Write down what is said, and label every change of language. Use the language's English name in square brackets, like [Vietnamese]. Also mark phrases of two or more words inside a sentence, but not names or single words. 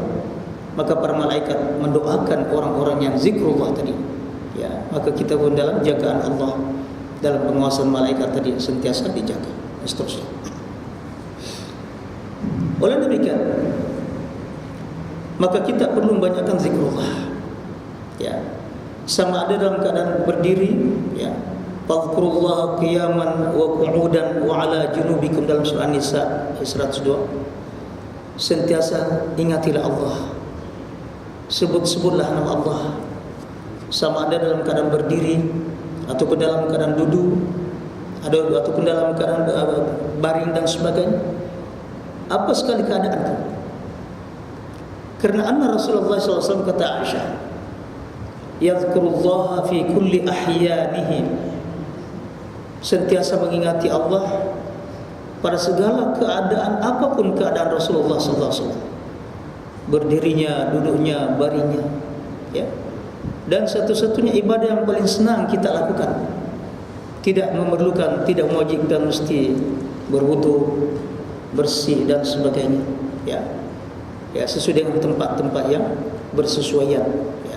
[Malay] Maka para malaikat mendoakan orang-orang yang zikrullah tadi, ya, maka kita pun dalam jagaan Allah, dalam penguasaan malaikat tadi sentiasa dijaga. Seterusnya. Oleh demikian, maka kita perlu membanyakkan zikrullah, ya, sama ada dalam keadaan berdiri, [Arabic] ya, فاذكروا الله قياما وقعودا وعلى جنوبكم, [Malay] dalam surah An-Nisa 102. Sentiasa ingatilah Allah, sebut-sebutlah nama Allah, sama ada dalam keadaan berdiri ataupun dalam keadaan duduk, ataupun dalam keadaan baring dan sebagainya. Apa sekali keadaan itu. Karena anna Rasulullah SAW kata Aisyah, [Arabic] يذكر الله في كل أحيانه, [Malay] sentiasa mengingati Allah pada segala keadaan, apapun keadaan Rasulullah SAW, berdirinya, duduknya, baringnya, ya. Dan satu-satunya ibadah yang paling senang kita lakukan, tidak memerlukan, tidak mewajibkan mesti berwudu, bersih dan sebagainya, ya, ya, sesuai dengan tempat-tempat yang bersesuaian, ya.